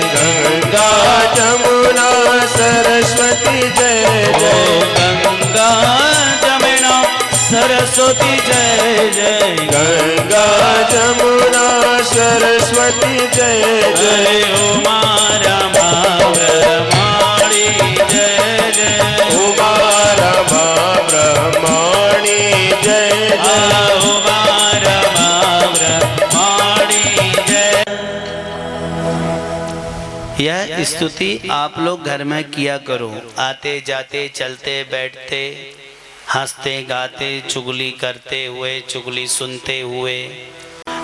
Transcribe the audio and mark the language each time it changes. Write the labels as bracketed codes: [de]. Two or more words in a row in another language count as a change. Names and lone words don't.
[hi] गंगा जमुना सरस्वती जय जय। गंगा जमुना सरस्वती जय जय। गंगा जमुना सरस्वती जय जय। उमा रमा ब्रह्माणी जय जय। उमा रमा ब्रह्माणी जय जय। उमा रमा ब्रह्माणी जय। यह स्तुति आप लोग घर में किया करो। आते जाते चलते बैठते हंसते गाते चुगली करते हुए चुगली सुनते हुए